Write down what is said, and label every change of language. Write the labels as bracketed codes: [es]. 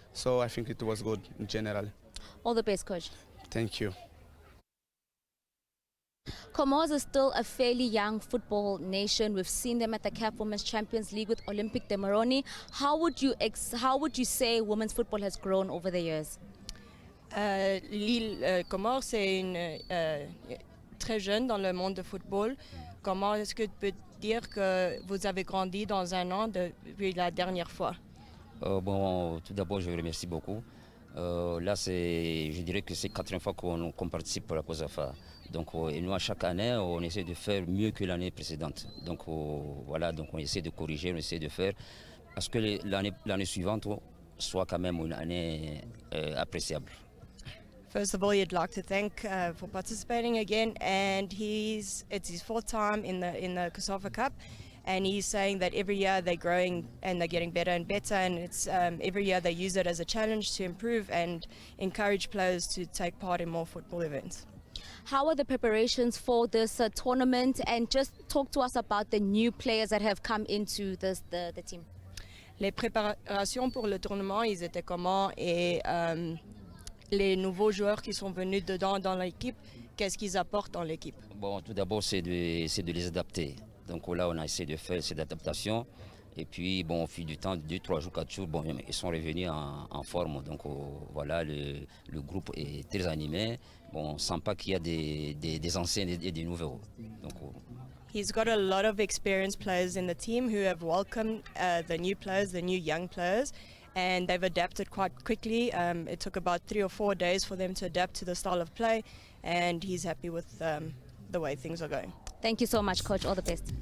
[en] So I think it was good in general. All the best, Coach. Thank you. Comoros is still a fairly young football nation. We've seen them at the CAF Women's Champions League with Olympique de Moroni. How would you say women's football has grown over the years? [fr] L'île Comores, c'est très jeune dans le monde de football. Comment est-ce que tu peux dire que vous avez grandi dans un an depuis la dernière fois? Bon, tout d'abord, je vous remercie beaucoup. Là, je dirais que c'est la quatrième fois qu'on participe à la COSAFA. Donc, et nous, à chaque année, on essaie de faire mieux que l'année précédente. Donc, voilà, donc on essaie de corriger, on essaie de faire à ce que l'année suivante soit quand même une année appréciable. [en] First of all, you'd like to thank for participating again, and it's his fourth time in the COSAFA Cup, and he's saying that every year they're growing and they're getting better and better, and it's every year they use it as a challenge to improve and encourage players to take part in more football events. How are the preparations for this tournament, and just talk to us about the new players that have come into the team? [fr] Les préparations pour le tournament, ils étaient comment, et les nouveaux joueurs qui sont venus dedans dans l'équipe, qu'est-ce qu'ils apportent dans l'équipe? Bon, tout d'abord, c'est de les adapter. Donc là, on a essayé de faire cette adaptation. Et puis, bon, au fil du temps, 2, 3 jours, 4 jours, bon, ils sont revenus en forme. Donc voilà, le groupe est très animé. Bon, on ne sent pas qu'il y a des anciens et des nouveaux. Donc, [en] He's got a lot of experienced players in the team who have welcomed the new players, the new young players, and they've adapted quite quickly. It took about 3 or 4 days for them to adapt to the style of play, and he's happy with the way things are going. Thank you so much, Coach. All the best.